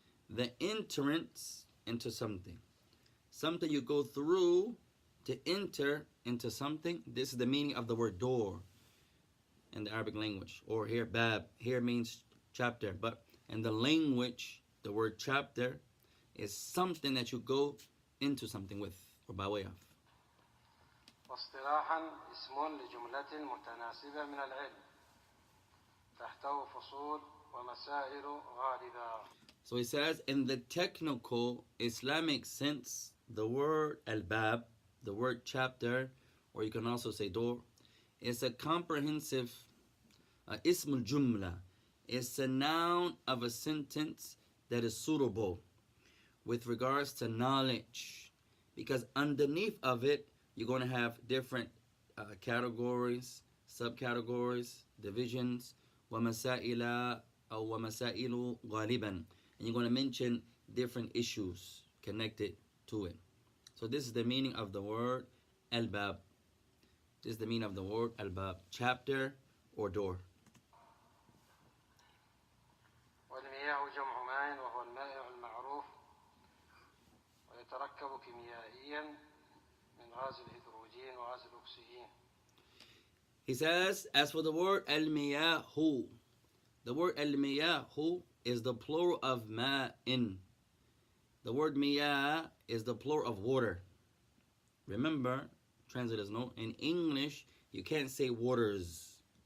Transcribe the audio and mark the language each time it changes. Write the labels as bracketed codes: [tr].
[en] The entrance into something. Something you go through to enter into something. This is the meaning of the word door in the Arabic language. Or here, bab. Here means chapter. But in the language, the word chapter is something that you go into something with or by way of. [ar] واصطلاحا اسم لجملة متناسبة من العلم تحته فصول ومسائل غالبة. [en] So he says, in the technical Islamic sense, the word al-bab, the word chapter, or you can also say door, is a comprehensive ism al-jumla. It's a noun of a sentence that is suitable with regards to knowledge. Because underneath of it, you're going to have different categories, subcategories, divisions, [ar] وَمَسَائِلَ أو وَمَسَائِلُ غَالِبًا. [en] And you're going to mention different issues connected to it. So this is the meaning of the word al-bab. This is the meaning of the word al-bab, chapter or door. [ar] والمياه جمع ماء وهو المائع المعروف ويتركب كيميائيا من غاز الهيدروجين وغاز الأكسجين. [en] He says, as for the word al-miyahu, the word al-miyahu is the plural of ma'in. The word miyah is the plural of water. Remember, translators note, in English, you can't say waters.